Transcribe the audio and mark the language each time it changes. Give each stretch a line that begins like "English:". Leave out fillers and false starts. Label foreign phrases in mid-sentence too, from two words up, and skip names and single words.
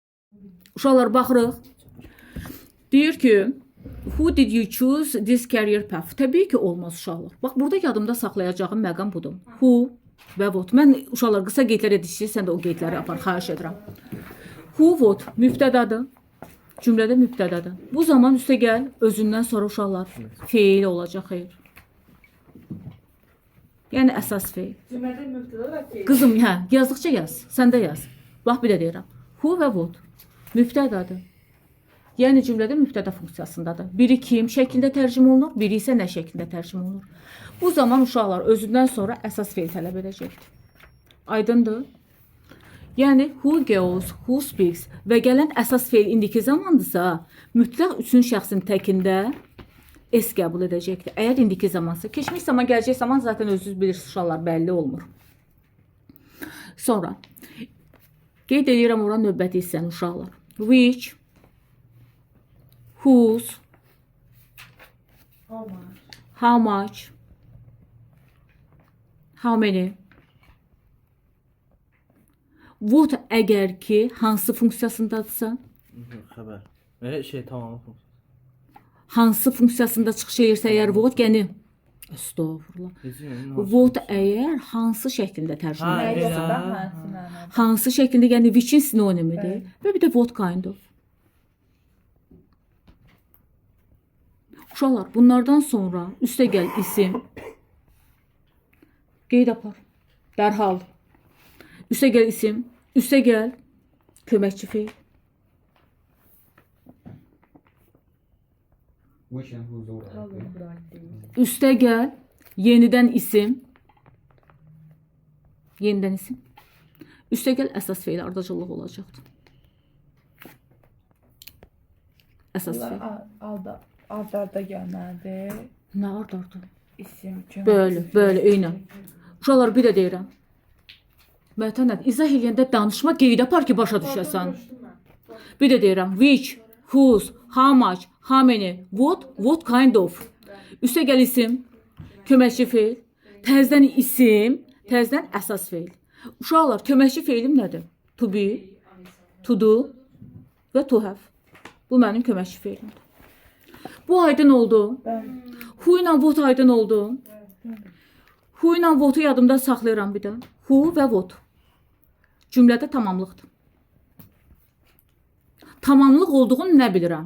Azerbaijani: Uşaqlar baxırıq. Deyir ki,
English: who did you choose this career path?
Azerbaijani: Təbii ki, olmaz uşaqlar. Bax, burada yadımda saxlayacağım məqam budur.
English: Who və what.
Azerbaijani: Mən uşaqlar qısa qeydlər edişir, sən də o qeydləri apar, xahiş edirəm.
English: Who, what
Azerbaijani: mübtədadır. Cümlədə mübtədadır. Bu zaman üstə gəl, özündən sonra uşaqlar feil olacaq, xeyr. Yəni əsas feil. Cümlədə mübtəda və feil. Qızım, hə, yazdıqca yaz, sən də yaz. Bax, bir də deyirəm. Who və what mübtədadır. Yəni cümlədə mübtəda funksiyasındadır. Biri kim şəklində tərcümə olunur, biri isə nə şəklində tərcümə olunur. Bu zaman uşaqlar özündən sonra əsas feil tələb edəcəkdir. Aydındır? Yəni
English: who goes, who speaks
Azerbaijani: və gələn əsas feil indiki zamandırsa, mütləq üçün şəxsin təkində S qəbul edəcəkdir. Əgər indiki zamansa, keçmiş zaman, gələcək zaman zaten özünüz bilirsiniz uşaqlar, bəlli olmur. Sonra qeyd edirəm ora növbəti hissəni uşaqlar.
English: Which, whose, how much, how many.
Azerbaijani: What əgər ki, hansı funksiyasındadırsa, Xəbər. Tamam. hansı funksiyasında çıxış edirsə əgər what, yəni estağfurullah. What əgər hansı şəklində tərcümə Ha, edirsə, elə. hansı şəklində, yəni which-in sinonimidir və bir də
English: what kind of.
Azerbaijani: Uşaqlar, bunlardan sonra üstə gəl isim, qeyd apar, dərhal. Üstə gəl isim, üstə gəl köməkçi feil.
English: Which and whose order?
Azerbaijani: Üstə gəl yenidən isim. Yenidən isim. Üstə gəl əsas feil ardıcıllıq olacaqdır. Əsas feil. Arda gəlməlidir. Nə ardardı? İsim, kömək. Böyle, eynən. Uşaqlar, bir də deyirəm. Mətənət, izah eləyəndə danışma, qeyd apar ki, başa düşəsən. Bir də deyirəm.
English: Which, whose, how much, how many, what kind of.
Azerbaijani: Üstə gəl isim, köməkçi feil. Təzdən isim, təzdən əsas feil. Uşaqlar, köməkçi feilim nədir?
English: To be, to do və to have.
Azerbaijani: Bu mənim köməkçi feilimdir. Bu aydın oldu. Who ilə what aydın oldu. Who ilə what'u yadımda saxlayıram bir də. Who və what. Cümlədə tamamlıqdır. Tamamlıq olduğunu nə bilirəm?